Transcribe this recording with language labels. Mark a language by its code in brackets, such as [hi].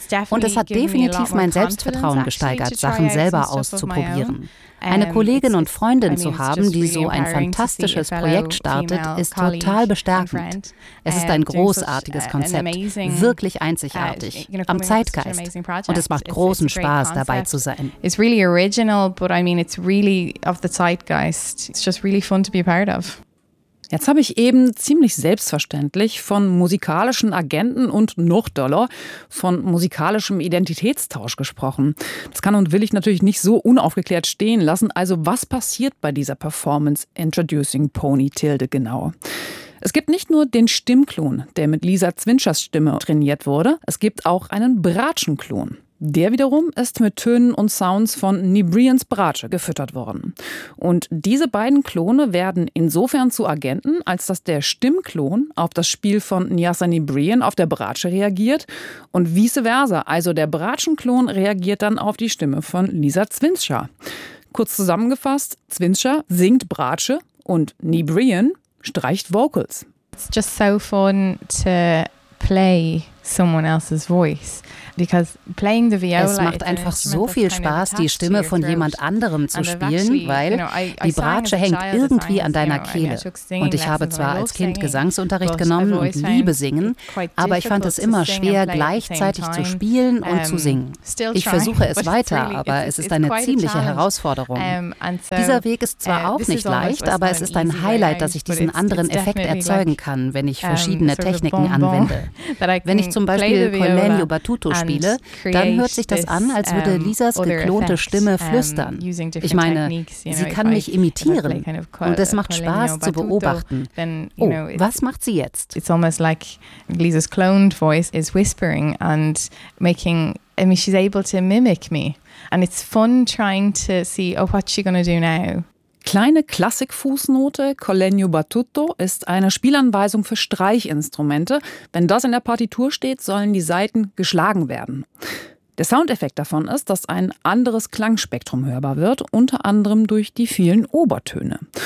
[de] Und es hat definitiv mein Selbstvertrauen gesteigert, Sachen selber auszuprobieren. Eine Kollegin und Freundin zu haben, die so ein fantastisches Projekt startet, ist total bestärkend. Es ist ein großartiges Konzept, wirklich einzigartig, am Zeitgeist. Und es macht großen Spaß, dabei zu sein. [en] It's really original, but I mean, it's really of the Zeitgeist. It's just really fun to be a part of. [de] Jetzt habe ich eben ziemlich selbstverständlich von musikalischen Agenten und noch doller von musikalischem Identitätstausch gesprochen. Das kann und will ich natürlich nicht so unaufgeklärt stehen lassen. Also was passiert bei dieser Performance Introducing Pony Tilde genau? Es gibt nicht nur den Stimmklon, der mit Lisa Zwinschers Stimme trainiert wurde. Es gibt auch einen Bratschenklon. Der wiederum ist mit Tönen und Sounds von Nibrians Bratsche gefüttert worden. Und diese beiden Klone werden insofern zu Agenten, als dass der Stimmklon auf das Spiel von Niasani Brian auf der Bratsche reagiert und vice versa, also der Bratschenklon reagiert dann auf die Stimme von Lisa Zwinscher. Kurz zusammengefasst, Zwinscher singt Bratsche und Nibrian streicht Vocals. [en] It's just so fun to play someone else's voice. [de] Es macht einfach so viel Spaß, die Stimme von jemand anderem zu spielen, weil die Bratsche hängt irgendwie an deiner Kehle. Und ich habe zwar als Kind Gesangsunterricht genommen und liebe singen, aber ich fand es immer schwer, gleichzeitig zu spielen und zu singen. Ich versuche es weiter, aber es ist eine ziemliche Herausforderung. Dieser Weg ist zwar auch nicht leicht, aber es ist ein Highlight, dass ich diesen anderen Effekt erzeugen kann, wenn ich verschiedene Techniken anwende. Wenn ich zum Beispiel Colenio Batuto spiele, dann hört sich das an, als würde Lisas geklonte Stimme flüstern. Ich meine, sie kann mich imitieren und es macht Spaß zu beobachten. Oh, was macht sie jetzt? [en] It's almost like Lisa's cloned voice is whispering and making, I mean, she's able to mimic me. And it's fun trying to see, oh, what's she gonna do now? [de] Kleine Klassikfußnote, Colenio Batuto, ist eine Spielanweisung für Streichinstrumente. Wenn das in der Partitur steht, sollen die Saiten geschlagen werden. Der Soundeffekt davon ist, dass ein anderes Klangspektrum hörbar wird, unter anderem durch die vielen Obertöne.